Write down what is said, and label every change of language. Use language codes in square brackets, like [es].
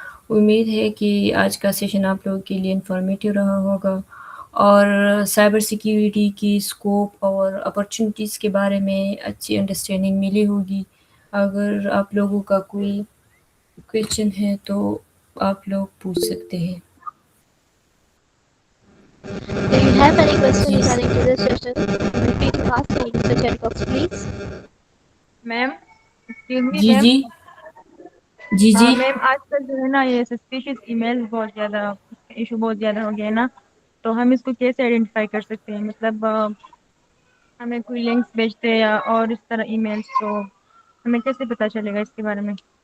[ur] امید ہے کہ آج کا سیشن آپ لوگوں کے لیے انفارمیٹیو رہا ہوگا اور سائبر سیکیورٹی کی اسکوپ اور اپرچونیٹیز کے بارے میں اچھی انڈرسٹینڈنگ ملی ہوگی. اگر آپ لوگوں کا کوئی کویشچن ہے تو آپ لوگ پوچھ سکتے ہیں. [en] Do you have any question [ur] جی [en] regarding to this session? Feel free to ask me in the chat box, please. Ma'am excuse me [ur] جی میم. جی جی جی میم آج کل جو ہے نا یہ سسپیشیس ای میل بہت زیادہ ایشو بہت زیادہ ہو گیا ہے نا, تو ہم اس کو کیسے آئیڈینٹیفائی کر سکتے ہیں؟ مطلب ہمیں کوئی لنکس بھیجتے ہیں یا اور اس طرح ای میلس, تو ہمیں کیسے پتہ چلے گا اس کے بارے میں؟